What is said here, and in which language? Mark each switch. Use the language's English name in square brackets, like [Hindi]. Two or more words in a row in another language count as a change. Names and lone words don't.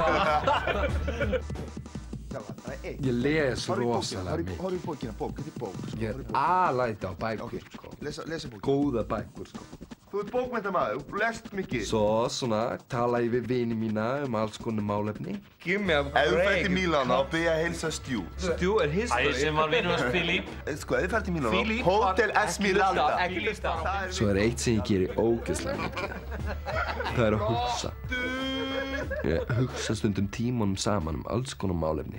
[Icelandic] Ég les rosalega mikið. Horfðu í bókina, þetta er bók. Ég er alæti á bækur, sko. Lesa bókina. Góða bækur, sko. Þú ert bókmenntamaður, þú lest mikið. Svo, svona, tala ég við vini mína alls konar málefni. [English] Give me a break. [Icelandic] Ef þú ferð til Mílanó, byrja að heilsa Stjú. Stjú er history. Sem var vinur hans Filip. Sko, ef þú ferð til Mílanó, Filip Hotel Esmeralda. Ekki hlusta. Svo er eitt sem ég gerir ógeðslega mikið. Það er að hugsa. Ég hugsa stundum tímunum saman alls konar málefni.